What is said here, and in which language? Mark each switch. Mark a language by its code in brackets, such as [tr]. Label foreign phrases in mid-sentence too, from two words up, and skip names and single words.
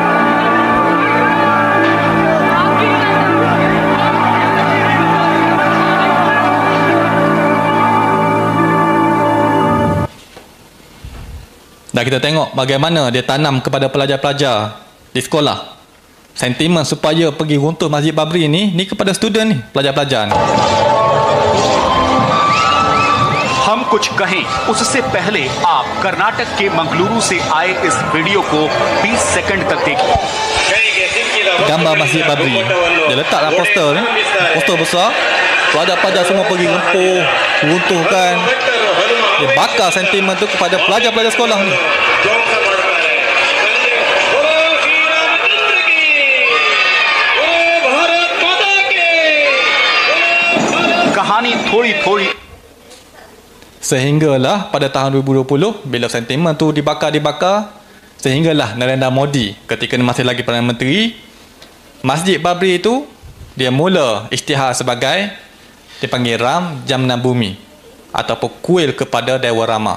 [ms] Dan kita tengok bagaimana dia tanam kepada pelajar-pelajar di sekolah sentimen supaya pergi runtuh Masjid Babri ni kepada student ni, pelajar-pelajar ni. [hi] हम कुछ कहें उससे पहले आप कर्नाटक के मंगलुरु से आए इस वीडियो को 20 सेकंड तक देखिए. [ms] gambar Masjid Babri. Dia letak dalam poster ni, poster besar. Pelajar-pelajar semua pergi lumpuh, runtuhkan. Dia bakar sentimen tu kepada pelajar-pelajar sekolah ni. [hi] कहानी थोड़ी-थोड़ी [ms] Sehinggalah pada tahun 2020 bila sentimen tu dibakar, sehinggalah Narendra Modi ketika dia masih lagi Perdana Menteri, Masjid Babri itu dia mula isytihar sebagai dipanggil Ram Jamna Bumi ataupun kuil kepada Dewa Rama.